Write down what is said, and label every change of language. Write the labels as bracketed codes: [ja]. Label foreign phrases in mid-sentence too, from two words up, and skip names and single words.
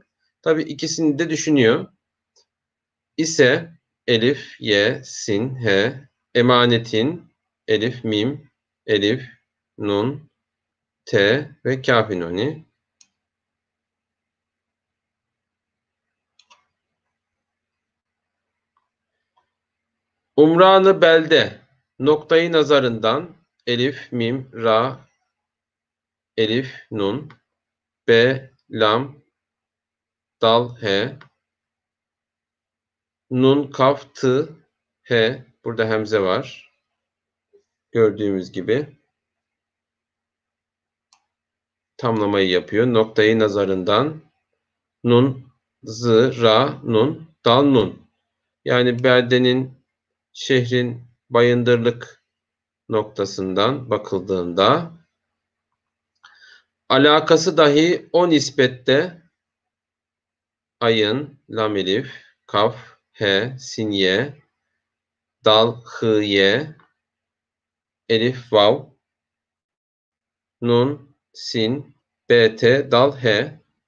[tr] Tabi ikisini de düşünüyor. İse elif, ye, sin, he, emanetin, elif, mim, elif, nun, te ve kafinoni. Umranı belde noktayı nazarından elif, mim, ra, elif, nun, b, lam, dal, he. Nun, kaf, tı, he. Burada hemze var. Gördüğümüz gibi. Tamlamayı yapıyor. Noktayı nazarından. Nun, zı, ra, nun, dal, nun. Yani beldenin, şehrin bayındırlık noktasından bakıldığında alakası dahi o nispette ayın, lam elif, kaf, he, sin ye, dal, hı ye, elif, vav, nun, sin, bt, dal, he.